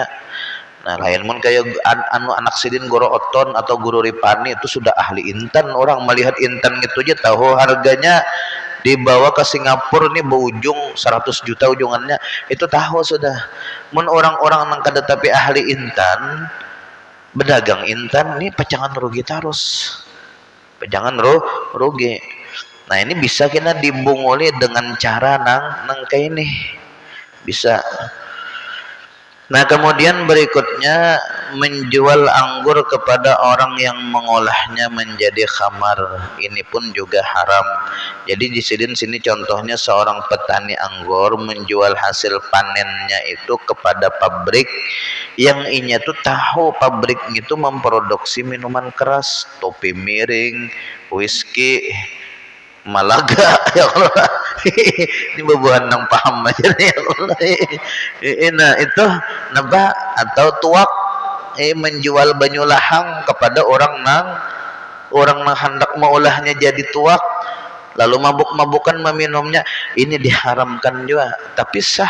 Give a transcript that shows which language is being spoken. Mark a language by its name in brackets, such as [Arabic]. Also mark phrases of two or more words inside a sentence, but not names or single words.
[Banjar] Nah lain mun kayak anak sidin Guru Oton atau Guru Ripani itu sudah ahli intan, orang melihat intan gitu aja tahu harganya, dibawa ke Singapura nih berujung 100 juta ujungannya, itu tahu sudah. Mun orang-orang nang kada tapi ahli intan berdagang intan nih pecangan rugi terus, pecangan rugi. Nah ini bisa kita dibunguli dengan cara nang kayak ini bisa. [Indonesian] Nah kemudian berikutnya menjual anggur kepada orang yang mengolahnya menjadi khamar, ini pun juga haram. Jadi di sini contohnya seorang petani anggur menjual hasil panennya itu kepada pabrik yang inya tuh tahu pabrik itu memproduksi minuman keras, topi miring, whisky, Malaga ya Allah. [Banjar] Ini bebuhan nang paham aja ya Allah. Nah itu neba atau tuak menjual banyu lahang kepada orang nang hendak mengolahnya jadi tuak lalu mabuk-mabukan meminumnya, ini diharamkan juga tapi sah.